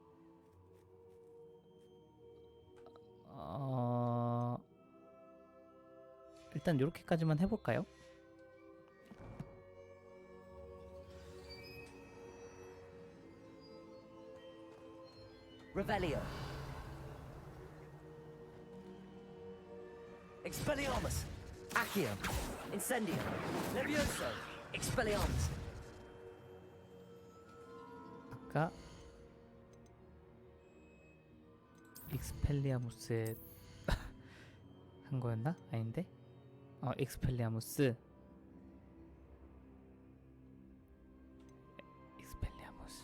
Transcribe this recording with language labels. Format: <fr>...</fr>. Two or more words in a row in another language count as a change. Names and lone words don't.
<ko>일단 요렇게까지만 해볼까요? Revelio. Expelliarmus. Accio. Incendio. Levioso. Expelliarmus. 아까 익스펠리아무스에 한 거였나? 아닌데? 익스펠리아무스. 익스펠리아무스.</ko>